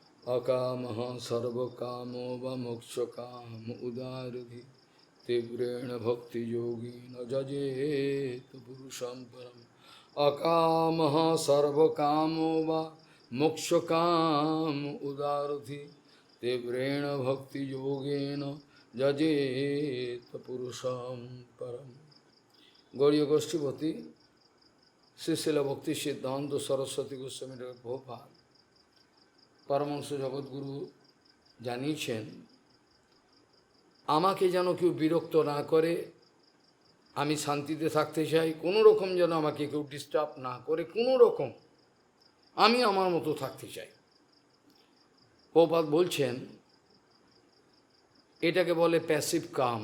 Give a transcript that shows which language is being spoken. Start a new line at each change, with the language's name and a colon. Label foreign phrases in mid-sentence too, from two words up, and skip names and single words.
Sanskrit: अकामः सर्वकामो वा मोक्षकाम उदारधि तीव्रेण भक्तियोगेन जजेत पुरुषं परम् अकामः सर्वकामो वा मोक्षकाम उदारधि तीव्रेण भक्तियोगेन जजेत पुरुषं परम्।
Bangla: गौड़ीय गोष्ठीपति श्रीशिल भक्ति सिद्धांत सरस्वती गोस्वामी प्रभुपाद परमहंस जगद्गुरु জানিয়েছেন, আমাকে যেন কেউ বিরক্ত না করে, আমি শান্তিতে থাকতে চাই, কোনো রকম যেন আমাকে কেউ ডিস্টার্ব না করে, কোনো রকম আমি আমার মতো থাকতে চাই। প্রভুপাদ বলছেন এটাকে বলে প্যাসিভ কাম।